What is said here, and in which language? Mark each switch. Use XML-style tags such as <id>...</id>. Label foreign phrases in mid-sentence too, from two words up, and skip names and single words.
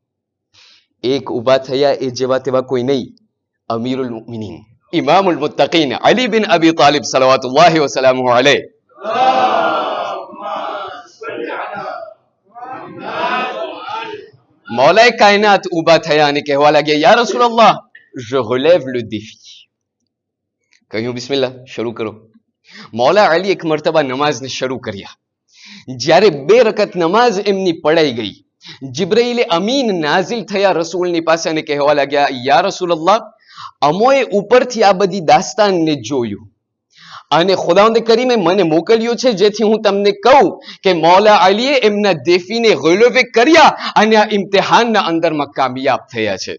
<gu>એ જેવા તેવા કોઈ નહીં,</gu> <ar>أمير المؤمنين إمام المتقين</ar> <gu>અલી બિન અબી તાલિબ</gu> <ar>صلوات الله وسلامه عليه.</ar> <gu>મૌલાએ કાયનાત ઊભા થયા અને કહેવા લાગ્યા,</gu> <ar>يا رسول الله</ar> <fr>je relève le défi.</fr> <gu>કહ્યું બિસ્મિલ્લાહ, શરૂ કરો. મૌલા અલી એક મર્તબા નમાઝને શરૂ કર્યા. જ્યારે 2 રકત નમાઝ એમની પડાઈ ગઈ, જિબ્રાઈલે અમીન નાઝિલ થયા રસૂલની પાસે અને કહેવા લાગ્યા,</gu> <ar>يا رسول الله</ar> <gu>અમોએ ઉપરથી આ બધી દાસ્તાનને જોયું અને ખુદાવંદ કરીમે મને મોકલ્યો છે જેથી હું તમને કહું કે મૌલા અલીએ એમના દેફીને ગલવે કર્યા અને આ ઇમ્તિહાનના અંદરમાં કામયાબ થયા છે.</gu>